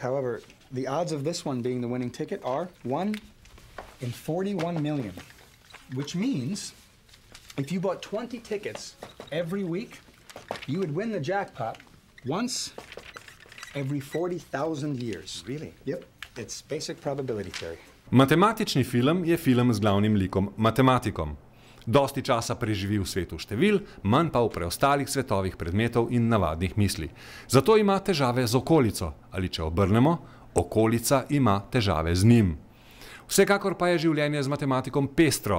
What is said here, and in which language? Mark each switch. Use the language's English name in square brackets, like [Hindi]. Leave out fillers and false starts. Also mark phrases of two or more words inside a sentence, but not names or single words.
[English] However, the odds of this one being the winning ticket are 1 in 41 million, which means if you bought 20 tickets every week, you would win the jackpot once every 40,000 years. Really? Yep. It's basic probability theory. [Slovenian] Matematični film je film z glavnim likom matematikom. Dosti časa preživi v svetu števil, manj pa v preostalih svetovih predmetov in navadnih misli. Zato ima težave z okolico, ali če obrnemo, okolica ima težave z njim. Vsekakor pa je življenje z matematikom pestro.